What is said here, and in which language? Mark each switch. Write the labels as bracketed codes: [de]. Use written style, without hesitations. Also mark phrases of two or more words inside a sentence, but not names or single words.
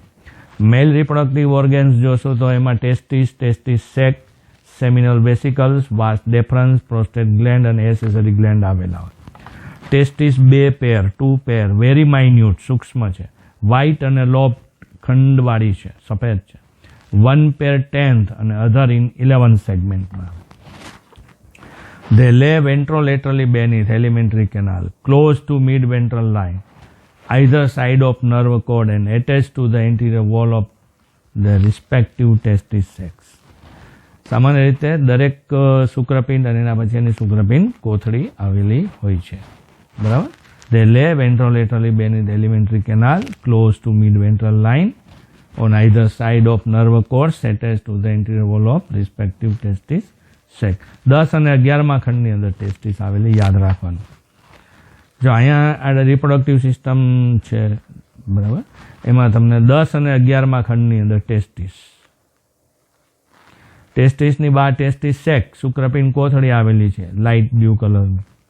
[en] male reproductive organs [gu] જોશો તો એમાં [en] testis sac, seminal vesicles, vas deferens, prostate gland [gu] અને [en] accessory gland [gu] આવેલા હોય. [en] testis 2 pair, 2 pair, very minute, [gu] સૂક્ષ્મ છે, વ્હાઇટ અને લોબ ખંડવાળી છે, સફેદ છે. 1 પેર 10th અને [en] other in [gu] 11 સેગમેન્ટમાં. [en] They lay ventrolaterally beneath elementary canal, close to mid-ventral line, either side of nerve cord and attached to the anterior wall of the respective testis sacs. [gu] સામાન્ય રીતે દરેક શુક્રપિંડ અને એના પછીની શુક્રપિંડ કોથળી આવેલી હોય છે. બરાબર? [en] They lay ventrolaterally beneath elementary canal, close to mid-ventral line, on either side of nerve cords attached to the anterior wall of respective testis sac. [gu] 10 અને 11મા ખંડની અંદર ટેસ્ટિસ આવેલી, યાદ રાખવાનું. જો અહીંયા આ [en] reproductive system [gu] છે, બરાબર, એમાં તમને 10 અને 11મા ખંડની અંદર ટેસ્ટિસની બહાર [en] testis sac [gu] શુક્રપિંડ કોથળી આવેલી છે, [en] light blue colorની.